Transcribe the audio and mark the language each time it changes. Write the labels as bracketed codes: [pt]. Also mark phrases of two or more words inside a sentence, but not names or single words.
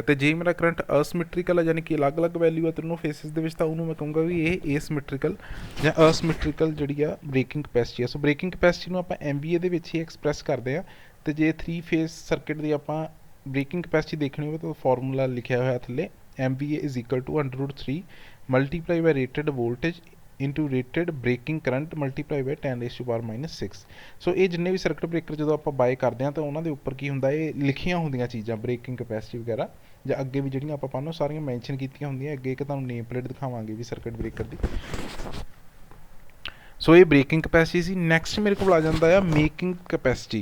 [pa] ਅਤੇ ਜੇ ਮੇਰਾ ਕਰੰਟ ਅਸਿਮੈਟ੍ਰੀਕਲ ਆ, ਯਾਨੀ ਕਿ ਅਲੱਗ-ਅਲੱਗ ਵੈਲਿਊ ਆ ਤਿੰਨੋਂ ਫੇਸਿਸ ਦੇ ਵਿੱਚ, ਤਾਂ ਉਹਨੂੰ ਮੈਂ ਕਹੂੰਗਾ ਵੀ ਇਹ ਏਸਿਮੈਟ੍ਰੀਕਲ ਜਾਂ ਅਸਿਮੈਟ੍ਰੀਕਲ ਜਿਹੜੀ ਆ [en] breaking capacity [pa] ਆ। ਸੋ [en] breaking capacity [pa] ਨੂੰ ਆਪਾਂ MVA ਦੇ ਵਿੱਚ ਹੀ ਐਕਸਪ੍ਰੈਸ ਕਰਦੇ ਆ। ਅਤੇ ਜੇ 3 [en] phase circuit [pa] ਦੀ ਆਪਾਂ [en] breaking capacity [pa] ਦੇਖਣੀ ਹੋਵੇ ਤਾਂ ਫਾਰਮੂਲਾ ਲਿਖਿਆ ਹੋਇਆ ਥੱਲੇ, [en] MVA is equal to √3 multiply by rated voltage into rated breaking current multiply by 10⁻⁻6। [pa] ਸੋ ਇਹ ਜਿੰਨੇ ਵੀ [en] circuit breaker [pa] ਜਦੋਂ ਆਪਾਂ ਬਾਏ ਕਰਦੇ ਹਾਂ ਤਾਂ ਉਹਨਾਂ ਦੇ ਉੱਪਰ ਕੀ ਹੁੰਦਾ, ਇਹ ਲਿਖੀਆਂ ਹੁੰਦੀਆਂ ਚੀਜ਼ਾਂ [en] breaking capacity [pa] ਵਗੈਰਾ, ਜਾਂ ਅੱਗੇ ਵੀ ਜਿਹੜੀਆਂ ਆਪਾਂ ਪਾਉਂਦੇ ਸਾਰੀਆਂ ਮੈਂਸ਼ਨ ਕੀਤੀਆਂ ਹੁੰਦੀਆਂ। ਅੱਗੇ ਇੱਕ ਤੁਹਾਨੂੰ [en] name plate [pa] ਦਿਖਾਵਾਂਗੇ ਵੀ [en] circuit breaker [pa] ਦੀ। ਸੋ ਇਹ [en] breaking capacity [pa] ਸੀ। ਨੈਕਸਟ ਮੇਰੇ ਕੋਲ ਆ ਜਾਂਦਾ ਆ [en] making capacity.